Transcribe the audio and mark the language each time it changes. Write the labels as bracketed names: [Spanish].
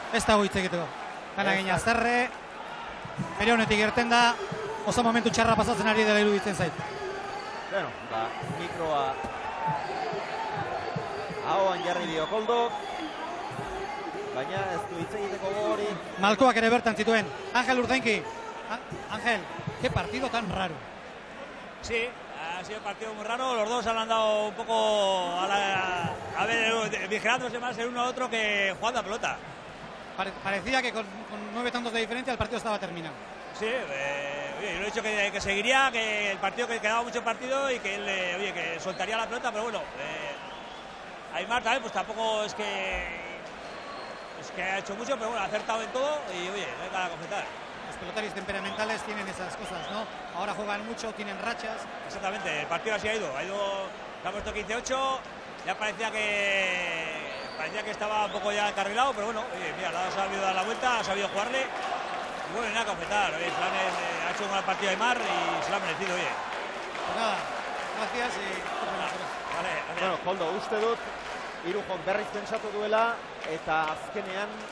[Basque] Ez dago hitz egiteko. Gana gina zerre, bere honetik irten da, oso momentu txarra pasatzen ari dela iruditzen zait. Bueno, ba, mikroa ahoan jarri dio Koldo, baina ez du hitz egiteko gogorik. Malkoak ere bertan zituen. Ángel Urdainki. [Spanish] Ángel, qué partido tan raro. Sí, ha sido un partido muy raro. Los dos han andado un poco a ver, vigilándose más el uno al otro que jugando a pelota. Parecía que con 9 tantos de diferencia el partido estaba terminado. Sí, yo he dicho que seguiría, que el partido, que quedaba mucho partido y que él, que soltaría la pelota, pero bueno, Aimar también, pues tampoco es que ha hecho mucho, pero bueno, ha acertado en todo y oye, venga a completar. Los pelotaris temperamentales tienen esas cosas, ¿no? Ahora juegan mucho, tienen rachas. Exactamente, el partido así ha ido, se ha puesto 15-8, ya parecía que estaba un poco ya encarrilado, pero bueno, oye, mira, ha sabido dar la vuelta, ha sabido jugarle. Y bueno, nada que completar, oye, Flanes ha hecho un gran partido de Aimar y se lo ha merecido, oye. Pues nada, gracias y... Vale, gracias. [Basque] Bueno, Koldo, uste dut, Irujok berriz pentsatu duela, eta azkenean...